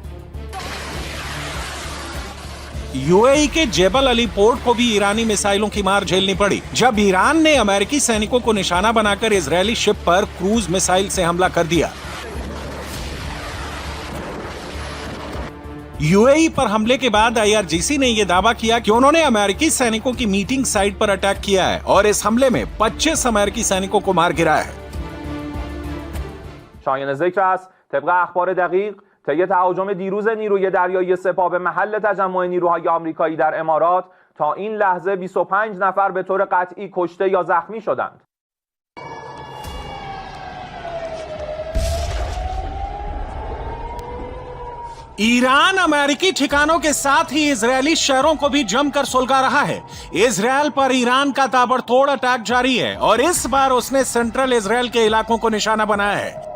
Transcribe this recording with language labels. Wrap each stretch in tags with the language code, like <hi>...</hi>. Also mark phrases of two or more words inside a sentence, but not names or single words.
<hi>यूएई के जेबल अली पोर्ट को भी ईरानी मिसाइलों की मार झेलनी पड़ी, जब ईरान ने अमेरिकी सैनिकों को निशाना बनाकर इजरायली शिप पर क्रूज मिसाइल से हमला कर दिया। यूएई पर हमले के बाद आईआरजीसी ने यह दावा किया कि उन्होंने अमेरिकी सैनिकों की</hi> <en>meeting site</en> <hi>पर अटैक किया है और इस हमले में 25 अमेरिकी सैनिकों को मार गिराया है।</hi> <fa>شایان ذکر است طبق اخبار دقیق طی تهاجم دیروز نیروی دریایی سپاه به محل تجمع نیروهای آمریکایی در امارات تا این لحظه 25 نفر به طور قطعی کشته یا زخمی شدند.</fa> <hi>ईरान अमेरिकी ठिकानों के साथ ही इजरायली शहरों को भी जमकर सुलगा रहा है। इजरायल पर ईरान का ताबड़तोड़ अटैक जारी है और इस बार उसने सेंट्रल इजरायल के इलाकों को निशाना बनाया है।</hi>